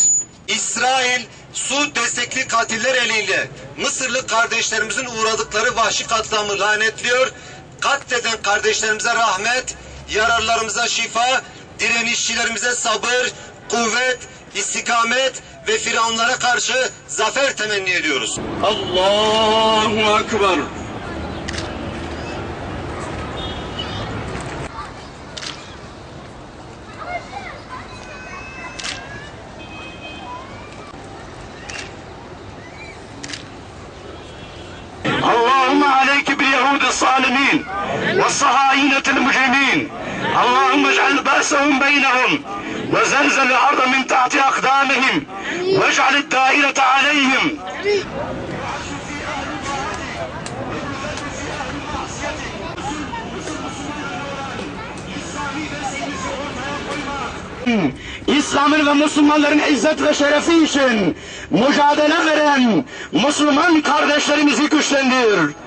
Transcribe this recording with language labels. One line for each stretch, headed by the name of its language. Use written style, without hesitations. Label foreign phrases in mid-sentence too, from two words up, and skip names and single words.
Turkish: İsrail, Suud destekli katiller eliyle Mısırlı kardeşlerimizin uğradıkları vahşi katliamı lanetliyor, katleden kardeşlerimize rahmet, yararlarımıza şifa, direnişçilerimize sabır, kuvvet, istikamet ve firavunlara karşı zafer temenni ediyoruz.
Arabic: الله أكبر. اللهم عليك باليهود الظالمين والصهاينة المجرمين اللهم اجعل بأسهم بينهم وزلزل الأرض من تحت أقدامهم واجعل الدائرة عليهم
Turkish: İslam'ın ve Müslümanların izzet ve şerefi için mücadele veren Müslüman kardeşlerimizi güçlendir.